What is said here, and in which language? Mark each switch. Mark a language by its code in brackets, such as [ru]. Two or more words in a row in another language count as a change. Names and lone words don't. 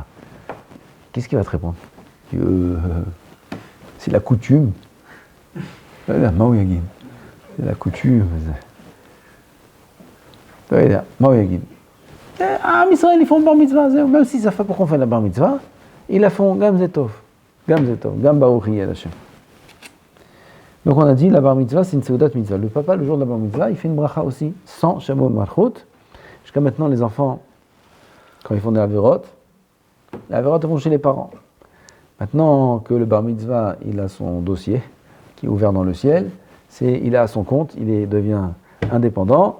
[fr] Qu'est-ce qu'il va te répondre? C'est la coutume. C'est la coutume. Ah, Israël, ils font [he] בר מצוה, [fr] même s'ils savent pas pourquoi on fait la [he] בר מצוה, [fr] ils la font [he] גם זה טוב, גם ברוך השם. [fr] Donc on a dit la [he] בר מצוה [fr] c'est une [he] סעודת מצוה. [fr] Le papa le jour de la [he] בר מצוה [fr] il fait une bracha aussi sans [he] שמות מלכות. [fr] Jusqu'à maintenant les enfants quand ils font des avérotes, les avérotes vont chez les parents. Maintenant que le [he] בר מצוה [fr] il a son dossier qui est ouvert dans le ciel, il est à son compte, devient indépendant.